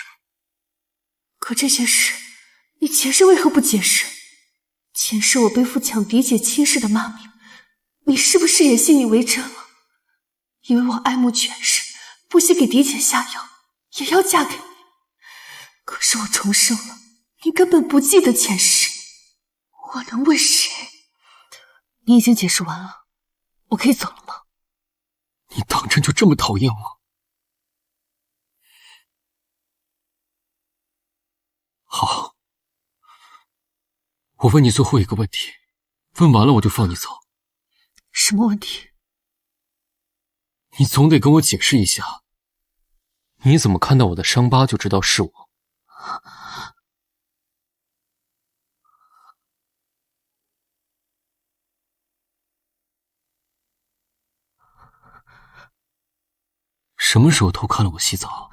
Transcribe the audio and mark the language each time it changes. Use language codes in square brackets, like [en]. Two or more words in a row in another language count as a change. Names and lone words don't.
[zh] 可這些事，你前世為何不解釋？前世我背負搶嫡姐親事的罵名，你是不是也信以為真了？因為我愛慕權勢，不惜給嫡姐下藥，也要嫁給你。可是我重生了，你根本不記得前世，我能問誰？你已經解釋完了，我可以走了嗎？你當真就這麼討厭我？好，我問你最後一個問題，問完了我就放你走。什麼問題？你總得跟我解釋一下，你怎麼看到我的傷疤就知道是我？什麼時候偷看了我洗澡？